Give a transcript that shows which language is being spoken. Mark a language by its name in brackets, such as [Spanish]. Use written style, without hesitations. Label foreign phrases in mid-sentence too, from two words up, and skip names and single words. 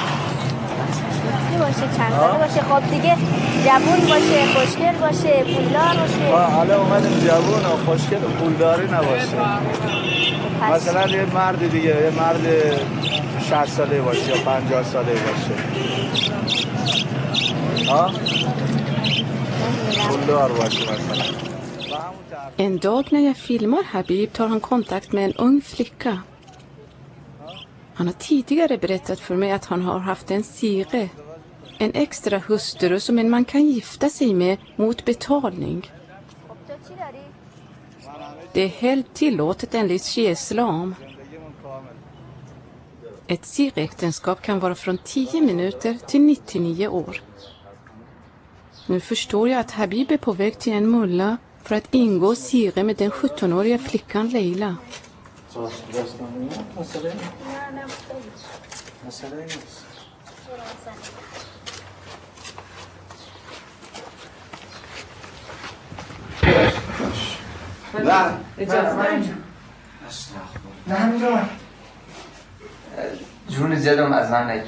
[Persian] باشه چند ساله باشه خب دیگه جوون باشه خوشگل باشه پولدار باشه حالا اومدیم جوون و خوشگل و پولداری نباشه مثلا یه مرد دیگه یه مرد 60 ساله باشه یا 50 ساله باشه ها پولدار باشه مثلا. [Swedish] En dag när jag filmar Habib tar han kontakt med en ung flicka. Han har tidigare berättat för mig att han har haft en sire, en extra hustru som en man kan gifta sig med mot betalning. Det är helt tillåtet enligt Shia-islam. Ett siräktenskap kan vara från 10 minuter till 99 år. Nu förstår jag att Habib är på väg till en mulla för att ingå sire med den 17-åriga flickan Leila. [Persian] نه همینجا جون زیادم از من نگیر